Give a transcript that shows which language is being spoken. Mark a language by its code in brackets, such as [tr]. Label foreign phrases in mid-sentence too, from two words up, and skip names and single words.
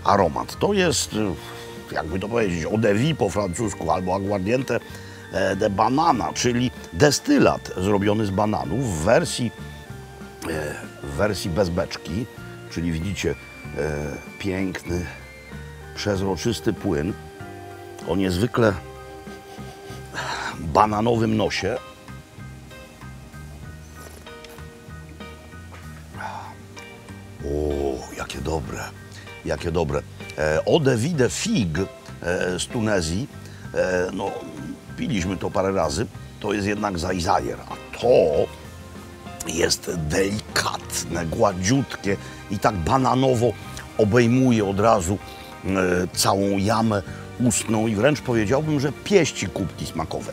[pl] To jest, jakby to powiedzieć, [fr] eau de vie [pl] po francusku albo [es] aguardiente de banana, [pl] czyli destylat zrobiony z bananów w wersji bez beczki, czyli widzicie piękny, przezroczysty płyn o niezwykle bananowym nosie. O, jakie dobre, jakie dobre. [fr] Eau de vie de figue [pl] z Tunezji, no piliśmy to parę razy, to jest jednak zajzajer, a to jest delikatne, gładziutkie i tak bananowo obejmuje od razu całą jamę ustną i wręcz powiedziałbym, że pieści kubki smakowe.